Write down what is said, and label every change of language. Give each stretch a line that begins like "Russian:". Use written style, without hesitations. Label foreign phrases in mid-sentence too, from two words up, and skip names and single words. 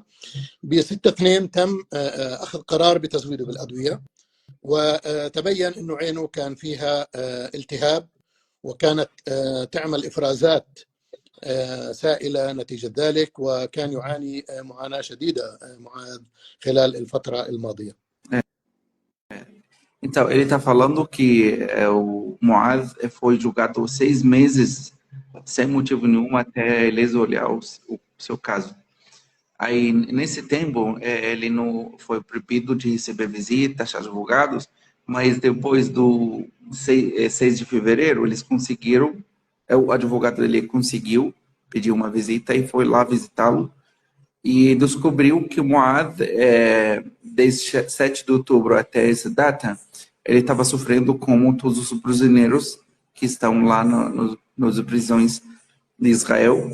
Arabic: ب 6/2 تم أخذ قرار بتزويده بالأدوية، وتبين أنه عينه كان فيها التهاب، وكانت تعمل إفرازات سائلة نتيجة ذلك، وكان يعاني معاناة شديدة معاذ خلال الفترة الماضية.
Portuguese: Então, ele está falando que o Muaz foi julgado 6 meses sem motivo nenhum até eles olhar o seu caso. Aí, nesse tempo, ele não foi proibido de receber visitas, advogados, mas depois do 6 de fevereiro, eles conseguiram, o advogado dele conseguiu pedir uma visita e foi lá visitá-lo e descobriu que o Muad, desde 7 de outubro até essa data, ele estava sofrendo como todos os brasileiros que estão lá nas prisões de Israel.